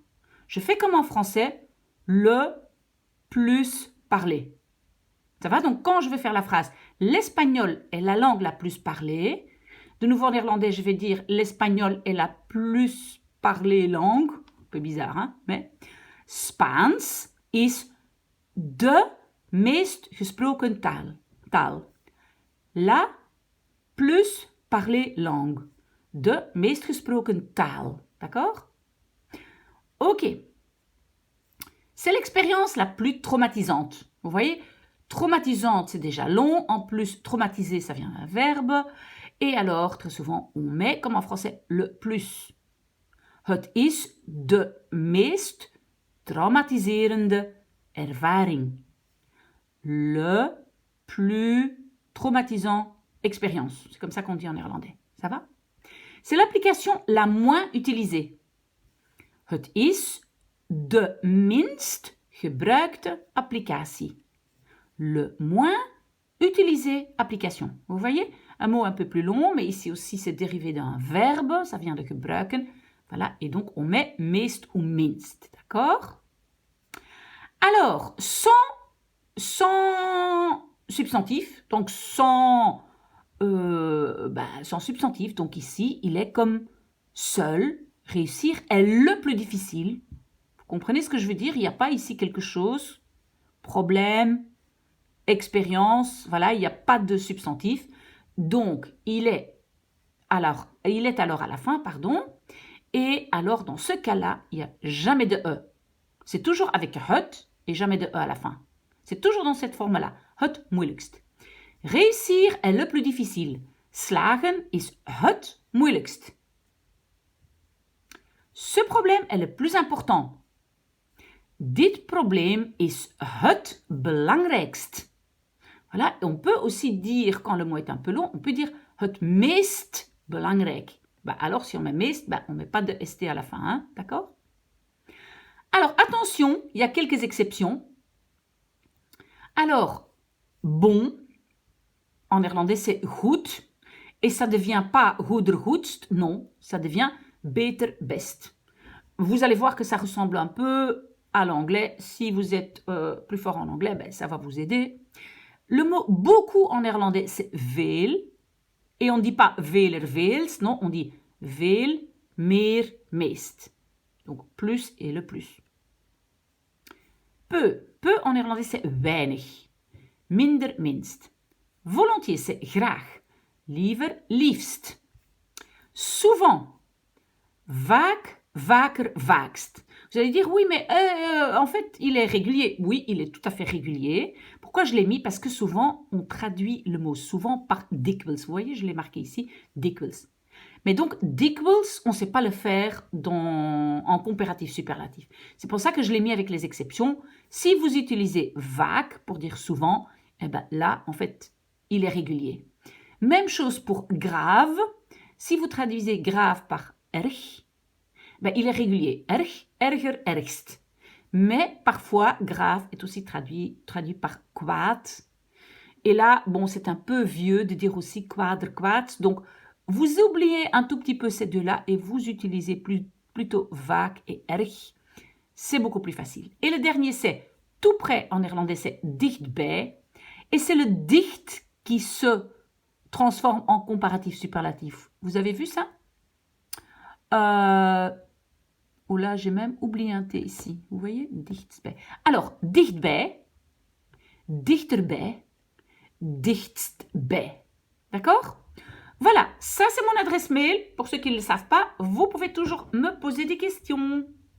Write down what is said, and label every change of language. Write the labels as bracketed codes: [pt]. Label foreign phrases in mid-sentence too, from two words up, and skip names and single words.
[fr] Je fais comme en français, le plus parlé. Ça va? Donc, quand je vais faire la phrase « L'espagnol est la langue la plus parlée », de nouveau en néerlandais, je vais dire « L'espagnol est la plus parlée langue ». Un peu bizarre, hein? [nl] Mais Spaans is de meest gesproken taal. [fr] La plus parlée langue. [nl] De meest gesproken taal. [fr] D'accord? Ok. C'est l'expérience la plus traumatisante. Vous voyez, traumatisante, c'est déjà long. En plus, traumatiser, ça vient d'un verbe. Et alors, très souvent, on met, comme en français, le plus. [nl] Het is de meest traumatiserende ervaring. [fr] Le plus traumatisant expérience. C'est comme ça qu'on dit en néerlandais. Ça va? C'est l'application la moins utilisée. [nl] Het is de minst gebruikte applicatie. [fr] Le moins utilisé application. Vous voyez? Un mot un peu plus long, mais ici aussi c'est dérivé d'un verbe, ça vient de gebruiken. Voilà, et donc on met meest ou minst, d'accord? Alors, sans substantif, donc sans substantif, donc ici il est comme seul, réussir est le plus difficile. Vous comprenez ce que je veux dire? Il n'y a pas ici quelque chose, problème, expérience, voilà, il n'y a pas de substantif. Donc, il est alors à la fin, pardon, et alors dans ce cas-là, il n'y a jamais de E. C'est toujours avec het et jamais de E à la fin. C'est toujours dans cette forme-là, [nl] het moeilijkst. [fr] Réussir est le plus difficile. [nl] Slagen is het moeilijkst. [fr] Ce problème est le plus important. [nl] Dit probleem is het belangrijkst. [fr] Voilà, on peut aussi dire, quand le mot est un peu long, on peut dire [nl] het meest belangrijk. [fr] Alors, si on met meest, on ne met pas de st à la fin, hein, d'accord? Alors, attention, il y a quelques exceptions. Alors, bon, en néerlandais, c'est goed. Et ça ne devient pas [nl] goeder goedst, [fr] non, ça devient [nl] beter best. [fr] Vous allez voir que ça ressemble un peu à l'anglais. Si vous êtes plus fort en anglais, ça va vous aider. Le mot beaucoup en néerlandais, c'est veel. Et on ne dit pas [nl] veler, veels, [fr] non, on dit [nl] veel, meer, meest. [fr] Donc plus et le plus. Peu. Peu en néerlandais, c'est weinig. [nl] Minder, minst. [fr] Volontiers, c'est graag. [nl] Liever, liefst. Souvent. Vaak, vaker, vaakst. [fr] Vous allez dire, oui, mais en fait, il est régulier. Oui, il est tout à fait régulier. Pourquoi je l'ai mis? Parce que souvent, on traduit le mot souvent par dikwijls. Vous voyez, je l'ai marqué ici, dikwijls. Mais donc, dikwijls, on ne sait pas le faire en comparatif superlatif. C'est pour ça que je l'ai mis avec les exceptions. Si vous utilisez vaak pour dire souvent, là, en fait, il est régulier. Même chose pour grave. Si vous traduisez grave par erg, il est régulier. [nl] Erg, erger, ergst. [fr] Mais parfois, grave est aussi traduit par kwaad. Et là, c'est un peu vieux de dire aussi [nl] kwaader, kwaad. [fr] Donc, vous oubliez un tout petit peu ces deux-là et vous utilisez plutôt vaak et erg. C'est beaucoup plus facile. Et le dernier, c'est tout près. En néerlandais, c'est dichtbij. Et c'est le dicht qui se transforme en comparatif superlatif. Vous avez vu ça? Oh là, j'ai même oublié un T ici. Vous voyez? Dichtbij. [nl] Alors, dichtbij, dichterbij, dichtstbij. [fr] D'accord? Voilà, ça c'est mon adresse mail. Pour ceux qui ne le savent pas, vous pouvez toujours me poser des questions.